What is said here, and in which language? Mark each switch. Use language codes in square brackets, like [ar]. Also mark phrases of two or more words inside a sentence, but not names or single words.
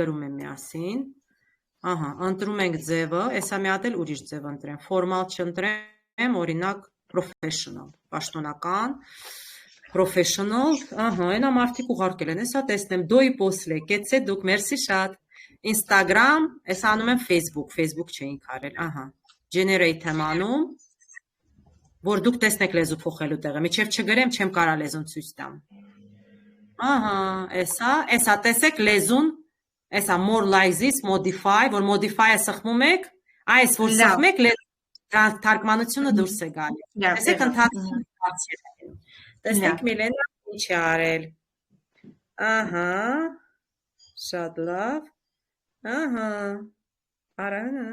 [hy] գրում եմ միասին, ընտրում ենք ձևը, էսա մի հատ էլ ուրիշ ձև ընտրեմ, formal չընտրեմ, օրինակ professional, պաշտոնական, professional, այնա մարդիկ ուղարկել են, էսա տեսնեմ, [ru] до и после, [hy] կեցե դուք, մերսի շատ, Instagram, էսա անում եմ Facebook չէինք արել, generate եմ անում, որ դուք տեսնեք լեզու փոխելու տեղը, միջև չգրեմ, չեմ կարա լեզուն ցույց տամ, էսա տեսեք լեզուն, Էսա [en] more like this, modify, [hy] որ modify-ը սխմում եք, այս որ սխմեք, թարգմանությունը դուրս է գալի։ Տեսեք ընթացքում հարցեր են։ Տեսեք Միլենա ինչ է արել։ Շատ լավ։ Արանը։